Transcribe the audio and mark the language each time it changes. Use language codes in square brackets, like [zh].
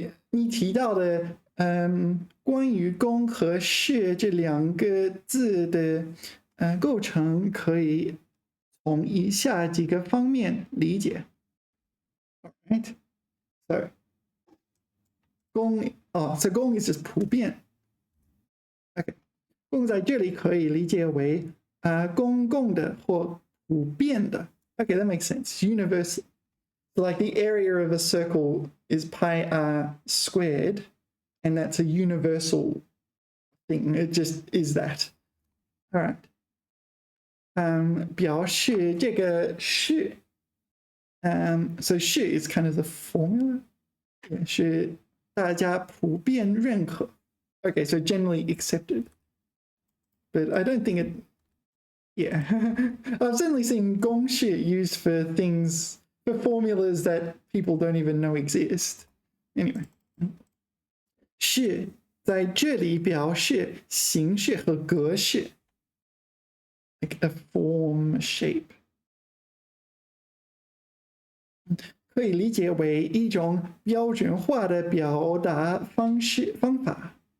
[zh] 你提到的关于公和是这两个字的构成，可以从以下几个方面理解。 [en] Alright, so so 公 is just 普遍。 [zh] OK， 公在这里可以理解为公共的或普遍的。 [en] Okay, that makes sense. Universal. So like the area of a circle is pi r squared, and that's a universal thing. It just is that. All right. [zh] 表示这个是 [en] so 是 is kind of the formula. [zh] 是大家普遍认可. [en] Okay, so generally accepted. But I don't think it. Yeah, I've certainly seen 公式 used for things, for formulas that people don't even know exist. [zh] Anyway, 是在这里表示形式和格式 ， [en] like a form shape， [zh] 可以理解为一种标准化的表达方法。